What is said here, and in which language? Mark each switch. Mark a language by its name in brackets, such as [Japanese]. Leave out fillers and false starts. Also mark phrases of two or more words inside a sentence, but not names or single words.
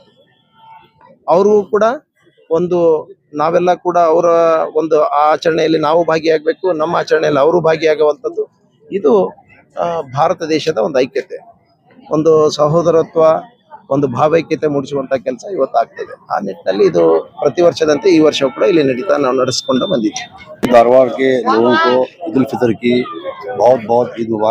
[Kannada] ಅವ್ರಿಗೂ ಕೂಡ ಒಂದು, ನಾವೆಲ್ಲ ಕೂಡ ಅವರ ಒಂದು ಆಚರಣೆಯಲ್ಲಿ ನಾವು ಭಾಗಿಯಾಗಬೇಕು, ನಮ್ಮ ಆಚರಣೆಯಲ್ಲಿ ಅವರು ಭಾಗಿಯಾಗುವಂಥದ್ದು. ಇದು ಭಾರತ ದೇಶದ ಒಂದು ಐಕ್ಯತೆ, ಒಂದು ಸಹೋದರತ್ವ, ಒಂದು ಭಾವೈಕ್ಯತೆ ಮೂಡಿಸುವಂತ ಕೆಲಸ ಇವತ್ತು ಆಗ್ತದೆ. ಆ ನಿಟ್ಟಿನಲ್ಲಿ ಇದು ಪ್ರತಿ ವರ್ಷದಂತೆ ಈ ವರ್ಷ ಕೂಡ ಇಲ್ಲಿ ನಡೀತಾ ನಾವು ನಡೆಸ್ಕೊಂಡು ಬಂದಿದ್ದೀವಿ. [Hindi] धारवाड़ के लोगों को ईद उल फितर की बहुत बहुत ईद मुबारक।